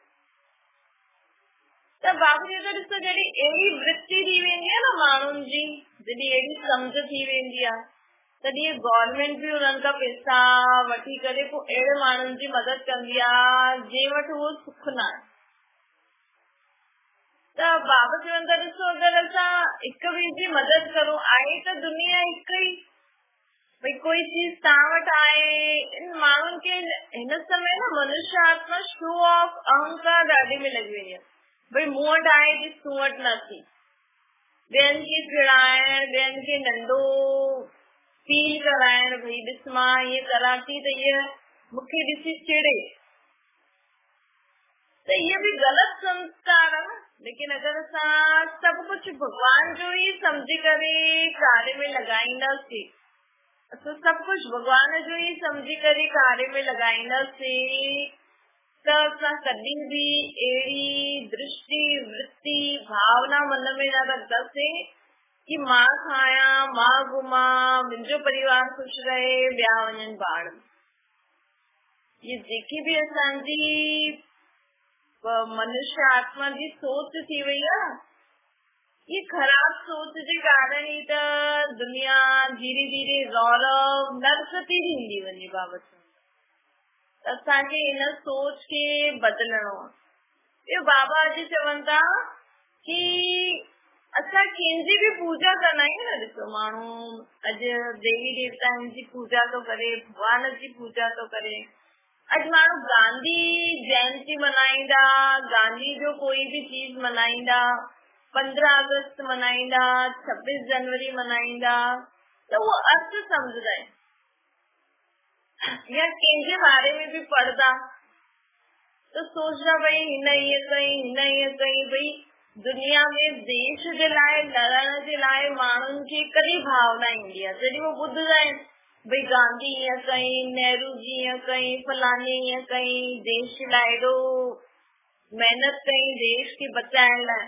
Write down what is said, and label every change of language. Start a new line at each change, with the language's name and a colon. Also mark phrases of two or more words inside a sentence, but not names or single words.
Sindhi: त बाबू जी त ॾिसो जॾहिं अहिड़ी वृत्ति थी वेंदी आहे न माण्हुनि जी, जॾहिं अहिड़ी सम्झ थी वेंदी आहे तॾहिं गवर्नमेंट भी उन्हनि खां पैसा वठी करे पोइ अहिड़े माण्हुनि जी मदद कंदी आहे जंहिं वटि उहो सुख न आहे। त बाबा चवनि था ॾिसो अगरि असां हिक ॿिए जी मदद करूं, आहे त दुनिया हिक ई। भई कोई चीज तव्हां वटि आहे, इन माण्हुनि खे हिन समय न मनुष्य आत्मा
English: show off
Sindhi: अहंकार ॾाढी में लॻी वई आहे। भई मूं वटि आहे ॾिस तूं वटि न थी, ॿियनि खे चिड़ाइण, ॿियनि खे नंढो फील कराइण, भई ॾिस मां ईअं करां थी त इहे मूंखे ॾिसी चिड़े, त इहे भी ग़लति संस्कार आहे न। लेकिन अगरि असां सभु कुझु भगवान जो ई सम्झी करे कार्य में लॻाईंदासीं, असां सभु कुझु भगवान जो ई सम्झी करे कार्य में लॻाईंदासीं त असां कॾहिं भी अहिड़ी दृष्टि, वृत्ति, भावना मन में न रखंदासीं कि मां खायां, मां घुमां, मुंहिंजो परिवार ख़ुशि रहे, ॿिया वञनि बाढ़। ये जेकी भी असांजी मनुष्य आत्मा जी सोच थी वई आहे, ये खराब सोच जे कारण ही त दुनिया धीरे धीरे रौरव नर्क थी थींदी वञे बाबत। असांखे इन सोच खे बदिलणो आहे। ये बाबा अॼु चवनि था कि असां कंहिंजी बि पूजा कंदा आहियूं न, ॾिसो माण्हू अॼु देवी देवताउनि जी पूजा थो करे, भगवान जी पूजा थो करे। अॼु माण्हू गांधी जयंती मल्हाईंदा, गांधी जो कोई भी चीज मल्हाईंदा, 15 अगस्त मल्हाईंदा, 26 जनवरी मल्हाईंदा, त उहो अर्थ सम्झंदा आहिनि। या कंहिंजे बारे में भी पढ़दा त सोचदा भई हिन ईअं कई, हिन ईअं कई। भई दुनिया में देश जे लाइ लड़ण जे लाइ माण्हुनि खे कॾहिं भावना ईंदी आहे जॾहिं वो ॿुधंदा आहिनि भई गांधी ईअं कई, नेहरू जी ईअं कई, फलानी ईअं कई, देश लाइ एॾो महिनत कई देश खे बचाइण लाइ।